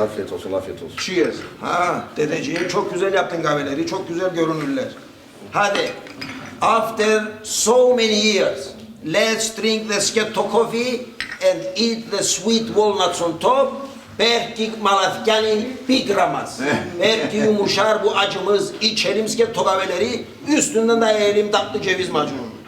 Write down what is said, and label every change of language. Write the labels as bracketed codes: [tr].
[tr] Afiyet olsun, afiyet olsun. [en] Cheers. [tr] Dedeciğim çok güzel yaptın kahveleri, çok güzel görünürler. Hadi. [en] After so many years, let's drink the sketto coffee and eat the sweet walnuts on top. [tr] Belki Malatya'nın pigramaz. Belki yumuşar bu acımız, içelim sketto kahveleri, üstünden de yiyelim tatlı ceviz macunu.